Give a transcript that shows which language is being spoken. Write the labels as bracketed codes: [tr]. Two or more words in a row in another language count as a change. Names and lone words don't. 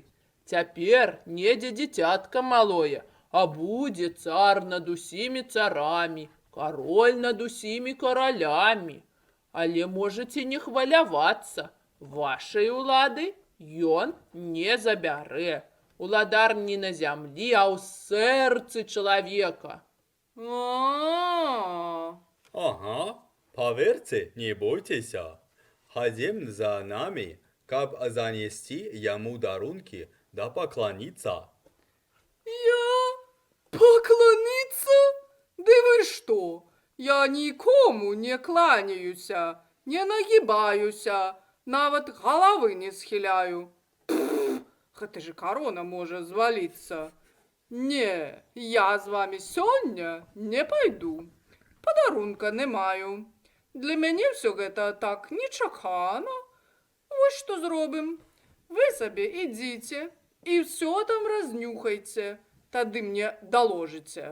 [be] Цяпер недзе дзіцятка малое, а будзе цар над усімі царамі, кароль над усімі каралямі. Але можаце не хвалявацца, вашай улады ён не забярэ. Уладар не на зямлі, а ў сэрцы чалавека. [ru] Ага, поверьте, не бойтесь. Ходим за нами, как занести ему дарунки да поклониться. Я поклониться? Да вы что? [be] Я нікому не кланяюся, не нагибаюся, нават головы не схиляю. [ru] Гэта же корона может звалиться. [be] Не, я з вами сёння не пойду. Подарунка не маю. Для мяне все гэта так нечакана. Вось што зробім. Вы сабе ідзіце і все там разнюхайце, тады мне доложыце.